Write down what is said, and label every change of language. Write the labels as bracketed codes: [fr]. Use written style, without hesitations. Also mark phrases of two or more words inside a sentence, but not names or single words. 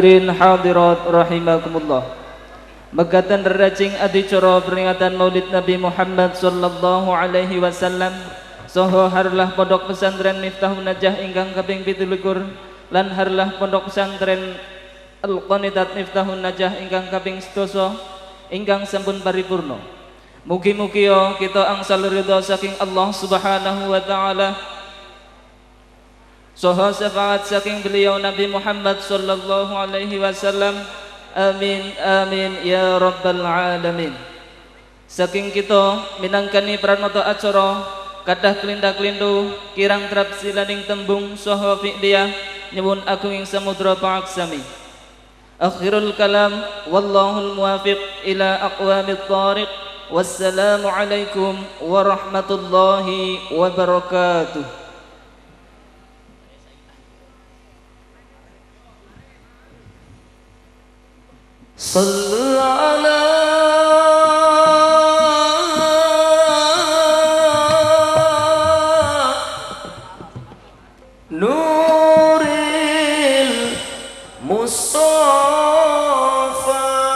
[ar] Hadirin hadirat rahimakumullah. [jv] Megatan rerajing adicara peringatan Maulid Nabi Muhammad [ar] sallallahu alaihi wasallam [jv] saha harlah pondok pesantren Miftahun Najah ingkang kaping 17 lan harlah pondok pesantren Al-Qanitat Miftahun Najah ingkang kaping 7 ingkang sampun paripurna. Mugi-mugi kita angsal ridha saking [ar] Allah Subhanahu wa taala [jv] saha syafaat saking beliau Nabi Muhammad [ar] sallallahu alaihi wasallam. Amin amin ya rabbal alamin. [jv] Saking kita minangkani pranata acara kadah kelinda-kelindu kirang trap silaning tembung saha fi'liyah nyuwun agunging samudra paaksami. [ar] Akhirul kalam wallahul muwafiq ila aqwamit thariq. Wassalamu alaikum warahmatullahi wabarakatuh. صل على نور المصطفى